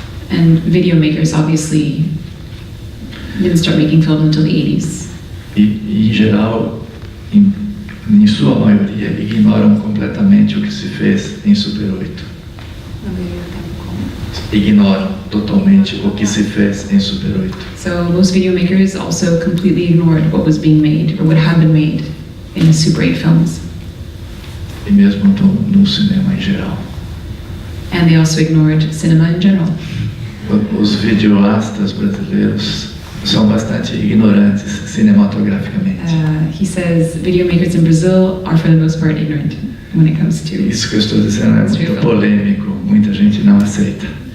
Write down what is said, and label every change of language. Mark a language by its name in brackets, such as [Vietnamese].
[English] And video makers obviously didn't start making film until the 80s. [Portuguese] E em geral, em sua maioria, ignoram completamente o que se fez em Super 8. Na maioria do tempo, como? Ignoram totalmente o que se fez em Super 8. [English] So most video makers also completely ignored what was being made or what had been made in Super 8 films. [Portuguese] E mesmo no cinema em geral. [English] And they also ignored cinema in general. [Portuguese] Os videoastas brasileiros são bastante ignorantes cinematograficamente. [English] He says video makers in Brazil are for the most part ignorant when it comes to. [Portuguese] Isso que eu estou dizendo é muito polêmico, muita gente não aceita.